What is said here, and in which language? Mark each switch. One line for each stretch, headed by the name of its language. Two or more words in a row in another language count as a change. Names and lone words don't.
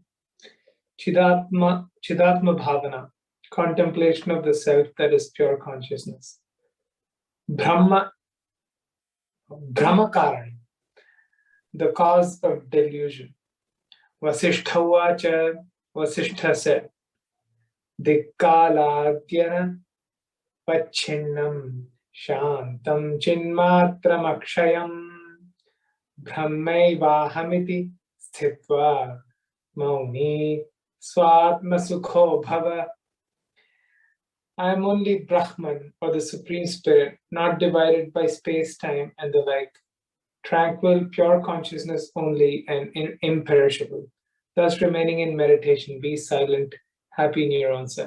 Sanskrit: चिदात्म भावना,
English: contemplation of the self that is pure consciousness.
Sanskrit: भ्रम कारण,
English: the cause of delusion. Vasishtha said,
Sanskrit: दिक्कालाद्यनवच्छिन्नं शान्तं चिन्मात्रम् अक्षयम् ब्रह्मैवाहमिति स्थित्वा मौनी स्वात्म सुखो भव.
English: I am only Brahman, or the Supreme Spirit, not divided by space-time and the like, tranquil, pure consciousness only, and imperishable. Thus remaining in meditation, be silent, happy in your own self.